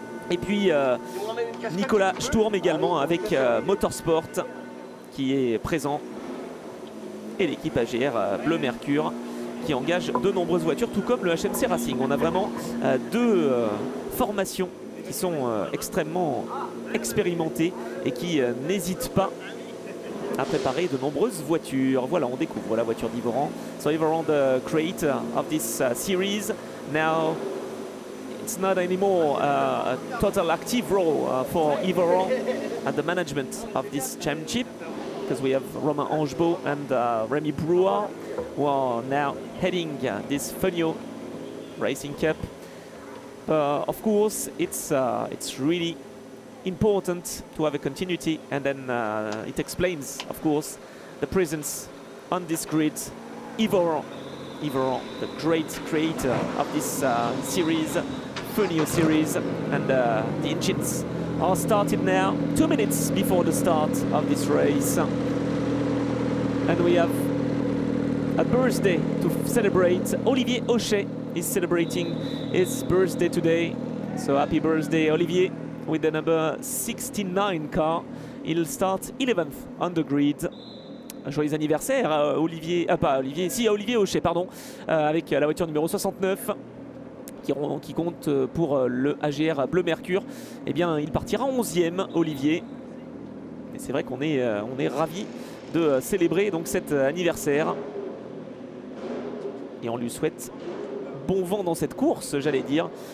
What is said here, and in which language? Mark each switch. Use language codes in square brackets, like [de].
[fr] Et puis Nicolas Sturm également avec Motorsport qui est présent, et l'équipe AGR Bleu Mercure qui engage de nombreuses voitures, tout comme le HMC Racing. On a vraiment 2 formations qui sont extrêmement expérimentées et qui n'hésitent pas à préparer de nombreuses voitures. Voilà, on découvre la voiture d'Yves Oran. [en] So Yves Oran, the creator of this series. Now it's not anymore a total active role for Yves Oran at the management of this championship, because we have Romain Angebot and Rémi Brouard, who are now heading this Fenio Racing Cup. Of course, it's really important to have a continuity, and then it explains, of course, the presence on this grid. Yves Oran, the great creator of this series, Fenio series, and the engines are started now 2 minutes before the start of this race, and we have a birthday to celebrate. Olivier Hochet is celebrating his birthday today, so happy birthday Olivier, with the number 69 car. He'll start 11th on the grid. [fr] Joyeux anniversaire Olivier, pas Olivier, si Olivier Hochet, pardon, avec la voiture numéro 69 qui compte pour le AGR Bleu Mercure. Eh bien il partira 11e, Olivier, et c'est vrai qu'on est ravis de célébrer donc cet anniversaire, et on lui souhaite bon vent dans cette course, j'allais dire.